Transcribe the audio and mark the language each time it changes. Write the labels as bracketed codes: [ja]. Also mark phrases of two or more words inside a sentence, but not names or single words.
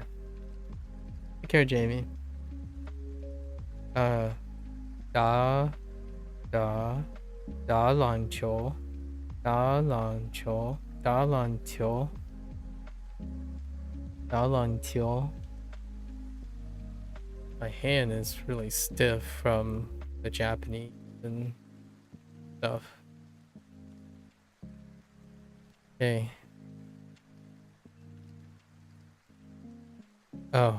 [en] Take care, Jamie. Uh, da, da, [zh] 打篮球，打篮球，打篮球，打篮球. [en] My hand is really stiff from the Japanese and stuff. Okay. Oh.